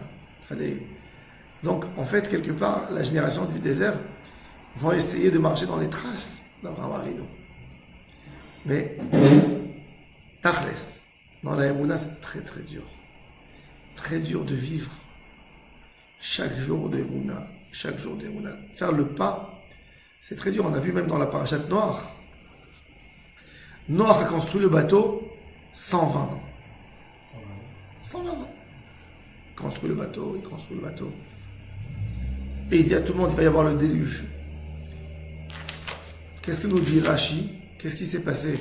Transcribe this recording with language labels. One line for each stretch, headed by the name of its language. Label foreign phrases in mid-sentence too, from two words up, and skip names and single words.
French: Donc, en fait, quelque part, la génération du désert vont essayer de marcher dans les traces d'Avraham Avinu. Mais, Tachles, dans la Emouna, c'est très très dur. Très dur de vivre chaque jour de Emouna, chaque jour de Emouna. Faire le pas, c'est très dur. On a vu même dans la parashat Noach. Noach a construit le bateau 120 ans. 120 ans. Il construit le bateau. Et il dit à tout le monde, il va y avoir le déluge. Qu'est-ce que nous dit Rashi? Qu'est-ce qui s'est passé?